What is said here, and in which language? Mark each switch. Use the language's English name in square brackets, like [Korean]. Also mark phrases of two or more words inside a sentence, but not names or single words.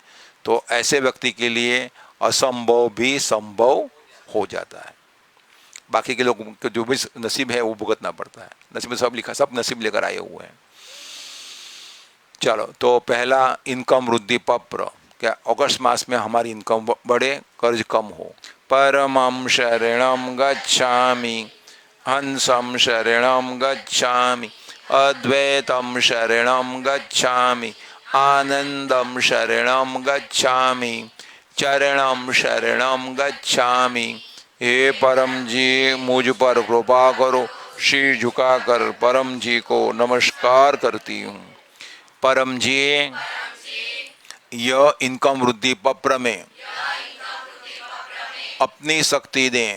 [Hindi] तो ऐसे व्यक्ति के लिए असंभव भी संभव हो जाता है। बाकी के लोगों के जो भी नसीब है वो भुगतना पड़ता है। नसीब में सब लिखा, सब नसीब लेकर आए हुए हैं। चलो, तो पहला इनकम वृद्धि पप्र, क्या अगस्त मास में हमारी इनकम बढ़े, कर्ज कम हो। [Sanskrit] परमं शरणं गच्छामि, हंसं शरणं गच्छामि, अद्वैतं शरणं गच्छामि, आनंदं शरणं गच्छामि, चरणं शरणं गच्छामि। [Hindi] हे परम जी, मुझ पर कृपा करो। शीर झुकाकर परम जी को नमस्कार करती हूँ। परम जी, यह इनकम वृद्धि पप्र में अपनी शक्ति दें।